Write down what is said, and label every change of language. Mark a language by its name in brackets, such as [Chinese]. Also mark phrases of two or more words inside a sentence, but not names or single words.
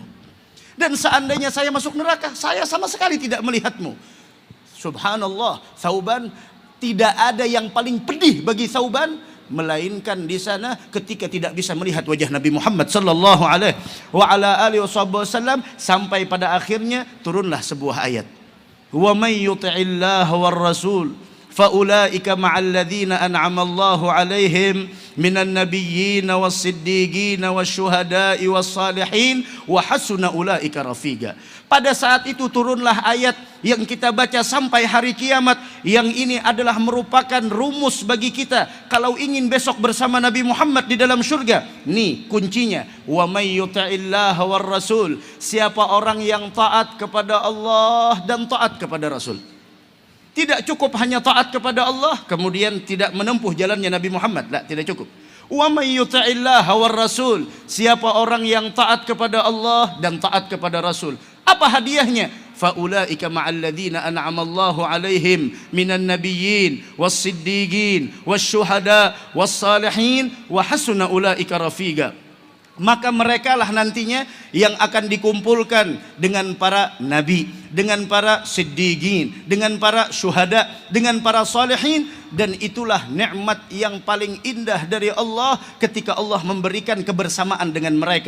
[Indonesian] Dan seandainya saya masuk neraka, saya sama sekali tidak melihatmu. Subhanallah, Thauban, tidak ada yang paling pedih bagi Thauban melainkan di sana ketika tidak bisa melihat wajah Nabi Muhammad [Arabic] صلى الله عليه وسلم. [Indonesian] Sampai pada akhirnya turunlah sebuah ayat, [Arabic] ومن يطع الله والرسول فأولئك مع الذين أنعم الله عليهم من النبيين والصديقين والشهداء والصالحين وحسن أولئك رفيقا. [Indonesian] Pada saat itu turunlah ayat yang kita baca sampai hari kiamat, yang ini adalah merupakan rumus bagi kita kalau ingin besok bersama Nabi Muhammad di dalam surga. Nih kuncinya, [Arabic] ومن يطع الله والرسول. [Indonesian] Siapa orang yang taat kepada Allah dan taat kepada Rasul. Tidak cukup hanya taat kepada Allah kemudian tidak menempuh jalannya Nabi Muhammad. Tidak cukup. [Arabic] ومن يطع الله والرسول. [Indonesian] Siapa orang yang taat kepada Allah dan taat kepada Rasul. Apa hadiahnya? [Arabic] فأولئك مع الذين أنعم الله عليهم من النبيين والصديقين والشهداء والصالحين وحسن أولئك رفيقا. [Indonesian] Maka merekalah nantinya yang akan dikumpulkan dengan para nabi, dengan para siddiqin, dengan para syuhada, dengan para salihin. Dan itulah nikmat yang paling indah dari Allah ketika Allah memberikan kebersamaan dengan mereka.